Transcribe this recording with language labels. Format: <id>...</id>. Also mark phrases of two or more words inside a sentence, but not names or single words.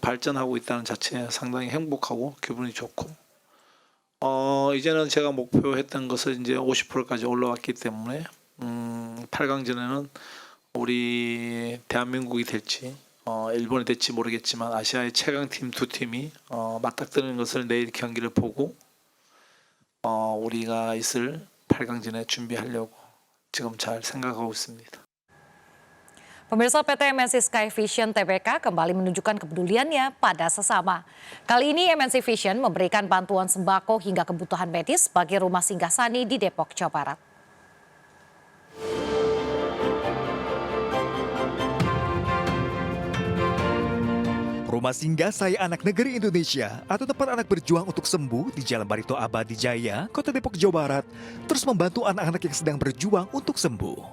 <ko>발전하고 있다는 자체에 상당히 행복하고 기분이 좋고 이제는 제가 목표했던 것을 이제 50%까지 올라왔기 때문에 8강전에는 우리 대한민국이 될지 일본이 될지 모르겠지만 아시아의 최강팀 두 팀이 맞닥뜨리는 것을 내일 경기를 보고 우리가 있을 8강전에 준비하려고 지금 잘 생각하고 있습니다.</ko> <id>Pemirsa, PT MNC Sky Vision Tbk kembali menunjukkan kepeduliannya pada sesama. Kali ini MNC Vision memberikan bantuan sembako hingga kebutuhan medis bagi rumah singgah-sani di Depok, Jawa Barat. Rumah Singgah Saya Anak Negeri Indonesia atau tempat anak berjuang untuk sembuh di Jalan Barito Abadi Jaya, Kota Depok, Jawa Barat, terus membantu anak-anak yang sedang berjuang untuk sembuh.</id>